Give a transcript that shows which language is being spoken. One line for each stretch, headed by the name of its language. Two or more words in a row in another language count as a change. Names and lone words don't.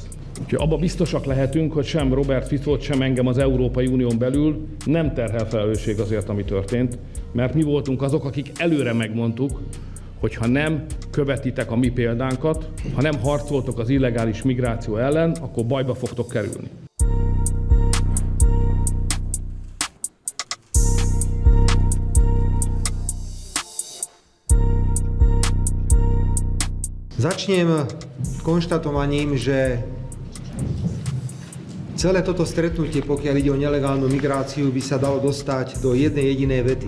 Hungarian: Úgyhogy abba biztosak lehetünk, hogy sem Robert Ficót, sem engem az Európai Unión belül nem terhel felelősség azért, ami történt, mert mi voltunk azok, akik előre megmondtuk, hogy ha nem követitek a mi példánkat, ha nem harcoltok az illegális migráció ellen, akkor bajba fogtok kerülni.
Slovak: Začnem konštatovaním, že celé toto stretnutie, pokiaľ ide o nelegálnu migráciu, by sa dalo dostať do jednej jedinej vety.